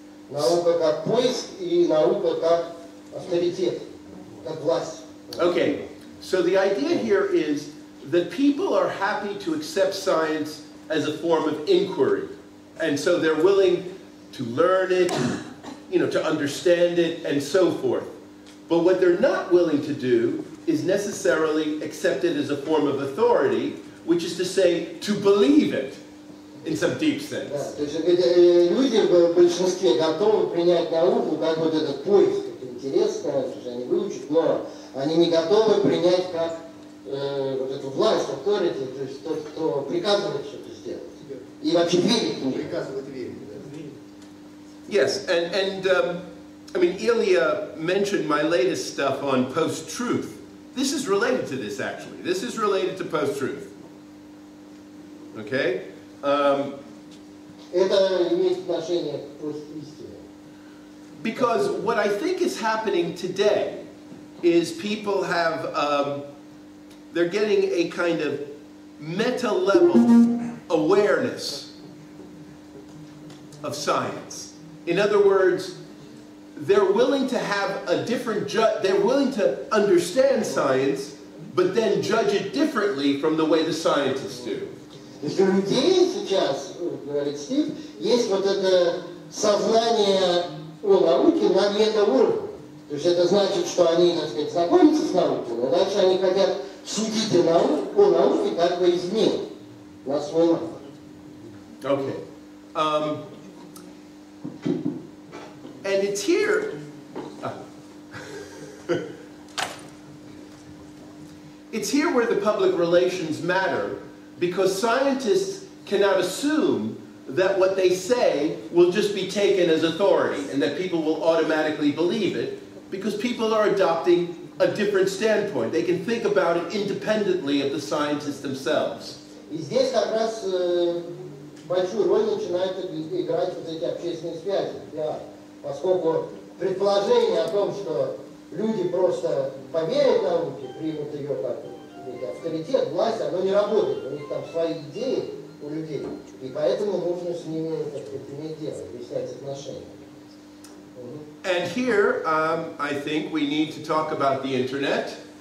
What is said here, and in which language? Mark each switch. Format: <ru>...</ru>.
<ru>наука как поиск и наука как авторитет, как власть.</ru> <en>Okay, so the idea here is that people are happy to accept science as a form of inquiry. And so they're willing to learn it, you know, to understand it, and so forth. But what they're not willing to do is necessarily accept it as a form of authority, which is to say, to believe it in some deep sense.</en> <ru>Да, то есть люди в большинстве готовы принять науку как вот этот поиск, это интересно, что они выучат, но они не готовы принять как вот эту власть, authority, то есть тот, кто приказывает что-то сделать. И вообще верит в них. Приказывает верить.</ru> <en>Yes, and I mean, Ilya mentioned my latest stuff on post-truth. This is related to this, actually. This is related to post-truth. Okay?</en> <ru>Это имеет отношение к постистине.</ru> <en>Because what I think is happening today is people have, they're getting a kind of meta-level awareness of science. In other words, they're willing to have a different they're willing to understand science, but then judge it differently from the way the scientists do.</en> <ru>То есть у людей сейчас, говорит Стив, есть вот это сознание о науке на метауровне. То есть это значит, что они, так сказать, знакомятся с наукой, но дальше они хотят судить о науке как бы извне, на свой лад.</ru> <en>Okay. And it's here. It's here where the public relations matter, because scientists cannot assume that what they say will just be taken as authority and that people will automatically believe it, because people are adopting a different standpoint. They can think about it independently of the scientists themselves.</en> <ru>И здесь как раз большую роль начинают играть вот эти общественные связи, пиар. Поскольку предположение о том, что люди просто поверят науке, примут ее как авторитет, власть, оно не работает. У них там свои идеи у людей. И поэтому нужно с ними, так сказать, иметь дело, выяснять отношения.</ru> <en>And here, I think we need to talk about the internet.</en>